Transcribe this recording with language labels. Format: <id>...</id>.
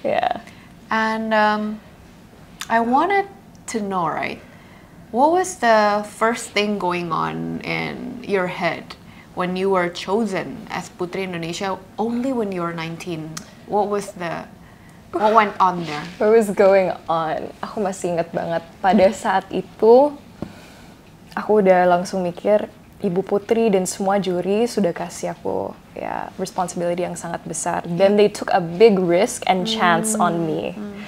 <en>Yeah. And I wanted to know, right, what was the first thing going on in your head when you were chosen as Putri Indonesia only when you were 19? What went on there? What was going on?</en> <id>Aku masih ingat banget pada saat itu aku udah langsung mikir Ibu Putri dan semua juri sudah kasih aku responsibility yang sangat besar.</id> <en>Then they took a big risk and chance on me.</en>